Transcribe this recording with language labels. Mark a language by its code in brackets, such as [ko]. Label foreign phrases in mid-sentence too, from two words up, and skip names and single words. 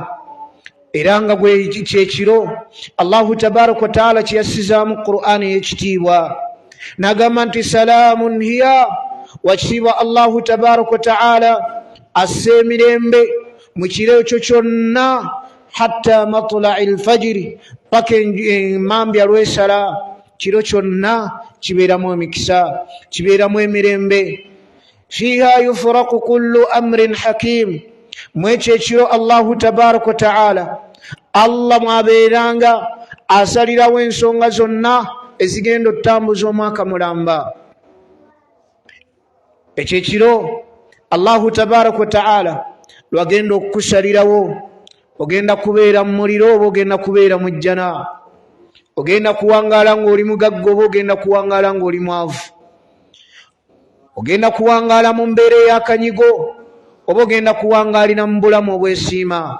[lg] Era nga gwe kyekiro [ar] الله تبارك وتعالى [lg] kiyasizaamu Qur'ani ey'ekitiibwa n'agamba nti [ar] سلام هي, [lg] wakitiibwa [ar] الله تبارك وتعالى [lg] assa emirembe mu kiro ekyo kyonna [ar] حتى مطلع الفجر, [lg] paka emambya lwesala. Kiro kyonna kibeeramu emikisa, kibeeramu emirembe. [ar] فيها يفرق كل أمر حكيم, [lg] mwekyo ekiro [ar] الله تبارك وتعالى [lg] Allah mwabeeranga asalirawo ensonga zonna ezigenda okutambuza omwaka mulamba. Ekyo ekiro [ar] الله تبارك وتعالى [lg] lwagenda okukusalirawo, ogenda kubeera mu muliro oba ogenda kubeera mu jjana, ogenda kuwangaala ng'oli mugagga oba ogenda kuwangaala ng'oli mwavu, ogenda kuwangaala mu mbeera ey'akanyigo oba ogenda kuwangaalira mu bulamu obwesiima.